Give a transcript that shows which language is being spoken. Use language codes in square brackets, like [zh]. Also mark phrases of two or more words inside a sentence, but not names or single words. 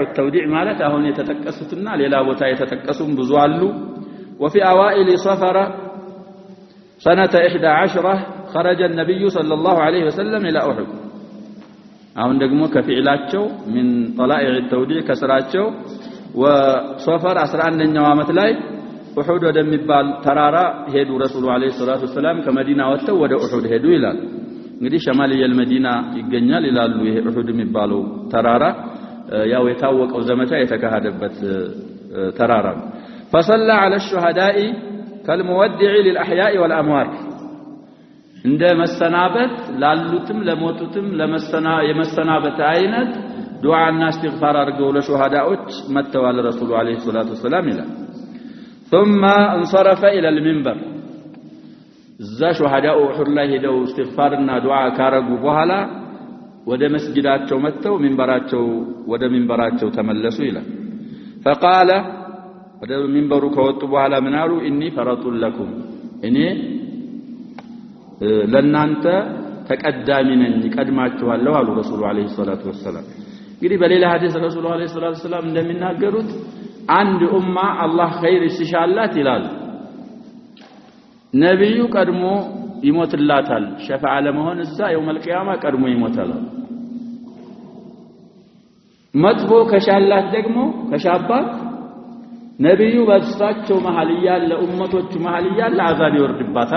[ar] التوديع [am] ማለት አሁን የተጠቀሱትና ሌላ ቦታ የተጠቀሱም ብዙ አሉ [ar] وفي اوائل صفر سنه 11 خرج النبي صلى الله عليه وسلم الى احد [am] አሁን ደግሞ ከፊዕላቸው [ar] من طلائع التوديع ከስራቸው وصفر [am] 11ኛው ዓመት ላይ ኡሁድ ወደሚባል ተራራ ሄዱ [ar] الرسول عليه الصلاة السلام [am] ከመዲና ወጥተው ወደ ኡሁድ ሄዱ ይላል እንግዲህ [ar] شمال المدينة [am] ይገኛል ይላሉ ይሄ ኡሁድ የሚባለው ተራራ ያው የታወቀው ዘመቻ የተካሄደበት ተራራ [ar] فصلى على الشهداء كالمودع للأحياء والأموات [am] እንደ መሰናበት ላሉትም ለሞቱትም የመሰናበት አይነት ዱዓና استغفار አድርገው ለሹሃዳዎች መተዋል [ar] الرسول عليه الصلاة السلام [am] ይላል [ar] ثم انصرف الى المنبر [am] እዛ ሹሃዳው ኡሁድ ላይ ሄደው استغفارና ዱዓ ካረጉ በኋላ ወደ መስጊዳቸው መተው ወደ ሚንበራቸው ተመለሱ ይላል فقال ወደ ሚንበሩ ከወጡ በኋላ ምን አሉ [ar] اني فرط لكم [am] እኔ ለናንተ ተቀዳሚ ነኝ ቀድማችኋለሁ አሉ [ar] الرسول عليه الصلاة وسلم [am] እንግዲህ በሌላ ሐዲስ [ar] الرسول عليه الصلاة وسلم [am] እንደሚናገሩት አንድ ኡማ አላህ ኸይር ሲሻላት ይላል ነብዩ ቀድሞ ይሞትላታል ሸፋዓ ለመሆን እዛ [ar] يوم القيامة [am] ቀድሞ ይሞታል መጥፎ ከሻላት ደግሞ ከሻባት ነብዩ በእሳቸው መሃል ያለ ኡመቶች መሃል ያለ አዛብ ይወርድባታል